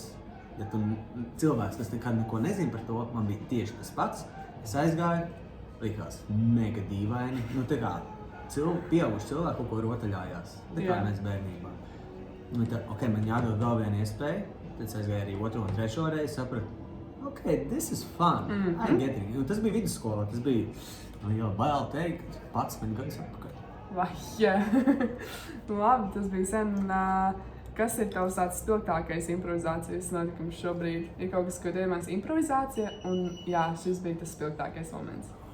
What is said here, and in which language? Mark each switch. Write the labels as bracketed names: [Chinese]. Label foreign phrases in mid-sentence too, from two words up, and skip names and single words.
[Latvian] Ja tu cilvēks, kas nekad neko nezina par to, man bija tieši tas pats. Es aizgāju. Likās mega dīvaini. Tā kā pieauguši cilvēki kaut ko rotaļājās. Tā kā mēs bērnībā. Man jādod vēl viena iespēja. Tad es aizgāju arī otro un trešo reizi, sapratu, [English] this is fun. I'm getting it. [Latvian] Tas bija vidusskola. Tas bija, jau bail teikt, 11 gadus atpakaļ. Labi, tas bija sen. Kas ir tavs tāds spilgtākais improvizācijas notikums šobrīd? Ir kaut kas, ko tu iemāc improvizācija, un jā, šis bija tas spilgtākais moments.